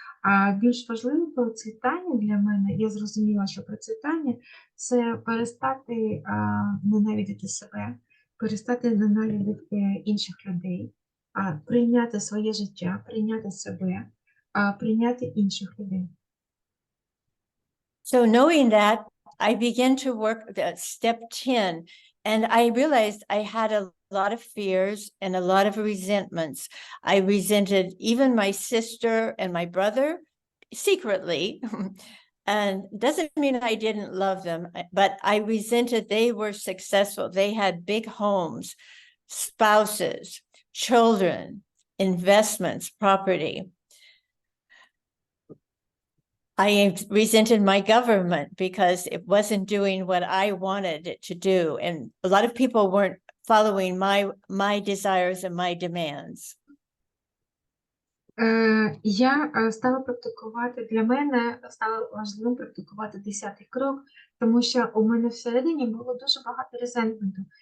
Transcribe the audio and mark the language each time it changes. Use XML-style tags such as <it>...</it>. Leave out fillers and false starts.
<uk>А більш важливе процвітання для мене, я зрозуміла, що процвітання – це перестати ненавидіти себе, перестати ненавидіти інших людей, прийняти своє життя, прийняти себе, прийняти інших людей.</uk> <en>So knowing that, I began to work step 10, and I realized I had a lot of fears and a lot of resentments. I resented even my sister and my brother secretly. And doesn't mean I didn't love them, but I resented they were successful. They had big homes, spouses, children, investments, property. I resented my government because it wasn't doing what I wanted it to do. And a lot of people weren't following my desires and my demands.</en> <uk>Я стала практикувати, для мене стало важливим практикувати 10-й крок, тому що у мене всередині було дуже багато резентменту.</uk>